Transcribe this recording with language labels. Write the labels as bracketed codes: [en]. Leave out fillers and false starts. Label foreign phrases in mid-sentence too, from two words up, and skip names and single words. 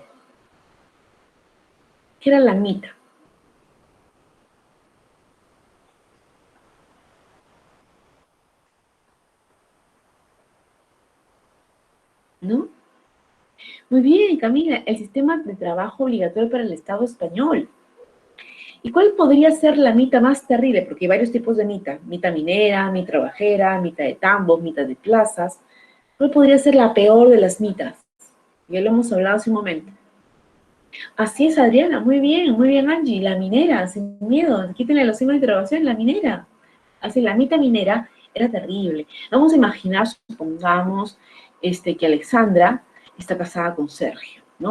[es] ¿Qué era la mita? ¿No? Muy bien, Camila, el sistema de trabajo obligatorio para el Estado español. ¿Y cuál podría ser la mita más terrible? Porque hay varios tipos de mita. Mita minera, mita trabajera, mita de tambos, mita de plazas. ¿Cuál podría ser la peor de las mitas? Ya lo hemos hablado hace un momento. Así es, Adriana, muy bien, Angie, la minera, sin miedo, quítenle los signos de interrogación, la minera. Así, la mita minera era terrible. Vamos a imaginar, supongamos, que Alexandra está casada con Sergio, ¿no?